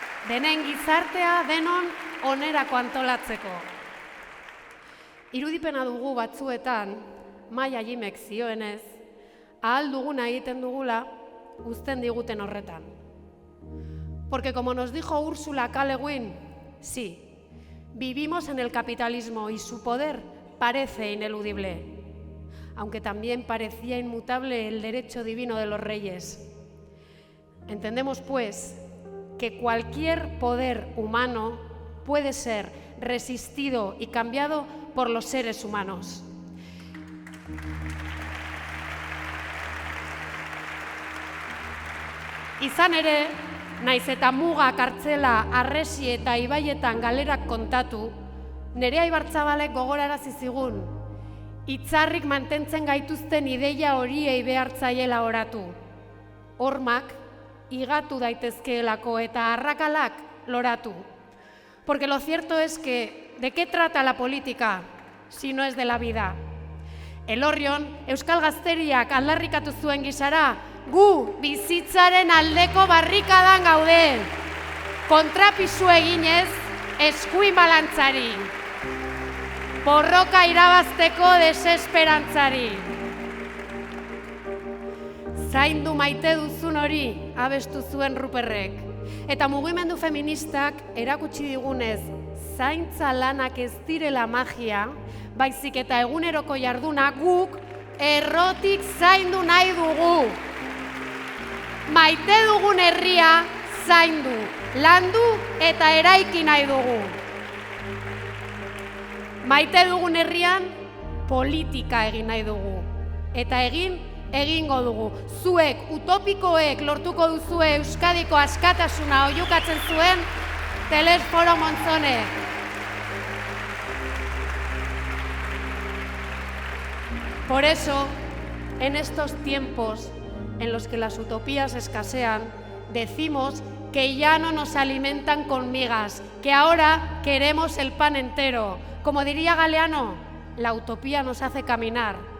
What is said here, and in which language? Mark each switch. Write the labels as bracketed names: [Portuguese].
[Basque] Denen gizartea denon onerako antolatzeko. Irudipena dugu batzuetan, Maia Jimek zioenez, ahal duguna egiten dugula, uzten diguten horretan. [Spanish] Porque como nos dijo Ursula K. Le Guin, sí, vivimos en el capitalismo y su poder parece ineludible, aunque también parecía inmutable el derecho divino de los reyes. Entendemos, pues, que cualquier poder humano puede ser resistido y cambiado por los seres humanos. [Basque] Izan ere, naiz eta muga, kartzela, harresi eta ibaietan galerak kontatu, Nerea Ibartzabalek gogorarazi zigun, hitzarrik mantentzen gaituzten ideia horiei behartzaiela oratu. Hormak, higatu daitezkeelako eta arrakalak loratu. [Spanish] Porque lo cierto es que, ¿de qué trata la política si no es de la vida? [Basque] Elorrion, Euskal Gazteriak aldarrikatu zuen gisara, gu bizitzaren aldeko barrikadan gaude. Kontrapisu eginez, eskuin balantzari. Borroka irabazteko desesperantzari. Zaindu maite duzun hori abestu zuen Ruperrek. Eta mugimendu feministak erakutsi digunez, zaintza lanak ez direla magia, baizik eta eguneroko jarduna guk errotik zaindu nahi dugu. Maite dugun herria zaindu, landu eta eraiki nahi dugu. Maite dugun herrian politika egin nahi dugu. Eta egingo dugu. Zuek, utopikoek lortuko duzue Euskadiko askatasuna oihukatzen zuen Telesforo Montzone. [Spanish] Por eso, en estos tiempos en los que las utopías escasean, decimos que ya no nos alimentan con migas, que ahora queremos el pan entero. Como diría Galeano, la utopía nos hace caminar.